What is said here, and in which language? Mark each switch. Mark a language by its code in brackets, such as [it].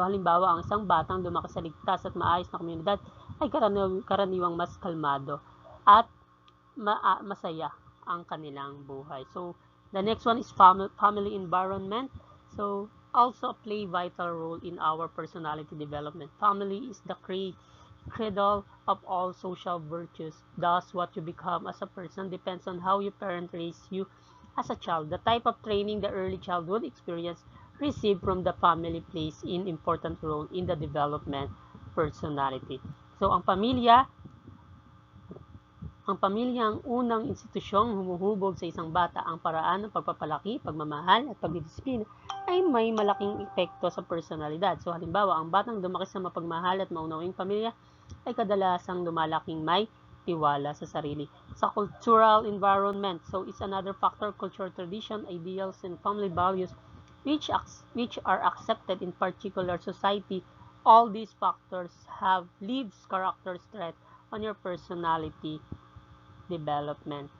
[tl] So halimbawa, ang isang batang lumaki sa ligtas at maayos na komunidad ay karaniwang mas kalmado at masaya ang kanilang buhay. [en] So the next one is family environment. So also play vital role in our personality development. Family is the cradle of all social virtues. Thus, what you become as a person depends on how your parents raise you as a child. The type of training the early childhood experience received from the family plays an important role in the development personality. [tl] So, ang pamilya ang unang institusyong humuhubog sa isang bata. Ang paraan ng pagpapalaki, pagmamahal at pagdidisiplina ay may malaking epekto sa personalidad. So halimbawa, ang batang lumaki sa mapagmahal at maunawing pamilya ay kadalasang lumalaking may tiwala sa sarili. [en] Sa cultural environment, so it's another factor, cultural tradition, ideals, and family values which are accepted in particular society. All these factors leaves character strength on your personality development.